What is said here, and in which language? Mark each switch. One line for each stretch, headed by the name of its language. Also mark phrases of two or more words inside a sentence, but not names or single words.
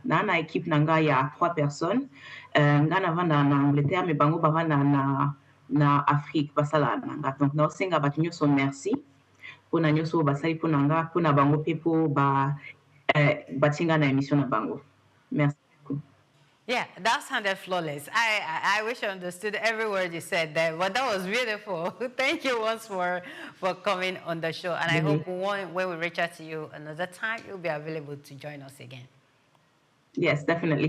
Lingala: Na na équipe nanga ya 3 personnes. Nga na vanda na Angleterre, mais bango bavanda na Afrique basala nanga. Donc na osenga batu nyoso
French: merci pour
Lingala: na nyoso basali pour nanga pour na bango pepo batinga na émission na bango. Merci.
English: Yeah, that sounded flawless. I wish I understood every word you said there, but that was beautiful. Thank you once more for coming on the show. And I hope when we reach out to you another time, you'll be available to join us again. Yes, definitely.